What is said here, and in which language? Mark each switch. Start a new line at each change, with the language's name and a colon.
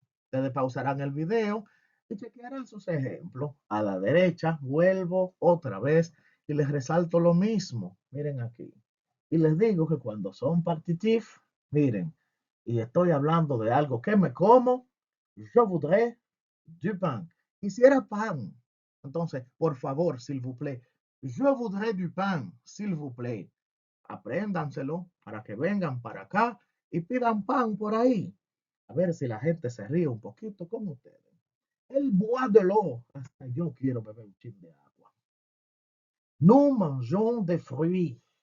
Spanish: Ustedes pausarán el video y chequearán sus ejemplos. A la derecha, vuelvo otra vez y les resalto lo mismo. Miren aquí. Y les digo que cuando son partitif, miren, y estoy hablando de algo que me como,
French: je voudrais du pain.
Spanish: Quisiera pan. Entonces, por favor,
French: s'il vous plaît, je voudrais du pain, s'il vous plaît.
Spanish: Apréndanselo para que vengan para acá y pidan pan por ahí. A ver si la gente se ríe un poquito con ustedes.
French: El bois de l'eau.
Spanish: Hasta yo quiero beber un chip de agua.
French: Nous mangeons des fruits.